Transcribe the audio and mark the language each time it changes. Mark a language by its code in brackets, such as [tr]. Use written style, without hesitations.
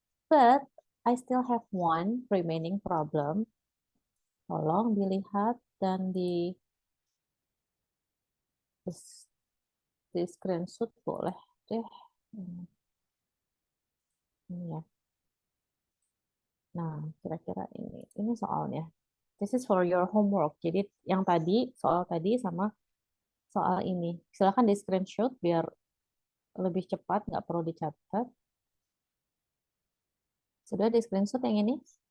[en] But I still have one remaining problem. [id] Tolong dilihat dan di screenshot boleh deh. Ini ya. Nah, kira-kira ini soalnya. [en] This is for your homework. [id] Jadi yang tadi, soal tadi sama soal ini. Silakan di screenshot biar lebih cepat, nggak perlu dicatat. Sudah di screenshot yang ini?